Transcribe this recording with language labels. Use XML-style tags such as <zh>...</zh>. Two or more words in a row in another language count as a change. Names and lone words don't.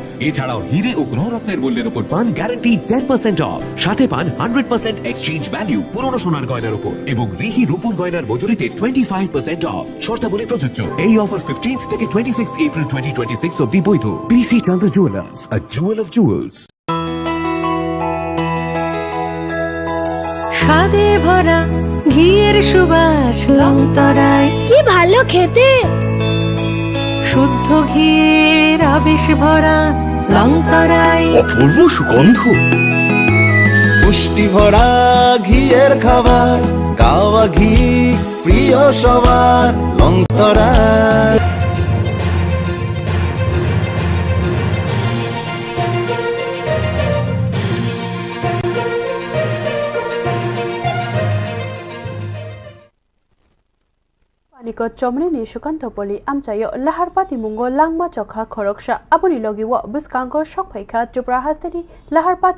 <bn>এছাড়াও হিরে ও গ্রহরত্নের মূল্যের উপর পান গ্যারান্টি 10% অফ, সাথে পান 100%</bn> <en>exchange value</en> <bn>পুরনো সোনার গয়নার উপর এবং রিহি রূপোর গয়নার মজুরিতে 25% অফ। শর্তাবলী প্রযোজ্য। এই অফার 15 থেকে 26 এপ্রিল 2026 অবধি বৈধ। পিসি চন্দ্র জুয়েলার্স,</bn> <en>a jewel of jewels।</en> <bn>স্বাদে ভরা ঘিয়ের সুবাস লং তরাই। কি ভালো খেতে, শুদ্ধ ঘিয়ের আবেশ ভরা লং তরাই। অপূর্ব সুগন্ধ, পুষ্টি ভরা ঘিয়ের খাবার, গাওয়া ঘি প্রিয় সবার, লং তরাই।</bn> <trp>Panikot chomni ni Sukanta Poli amchayo lahar pati mungo langma chokha khoroksha abuni logi wa buskango shokphaikha Tripura hasteni lahar pati</trp>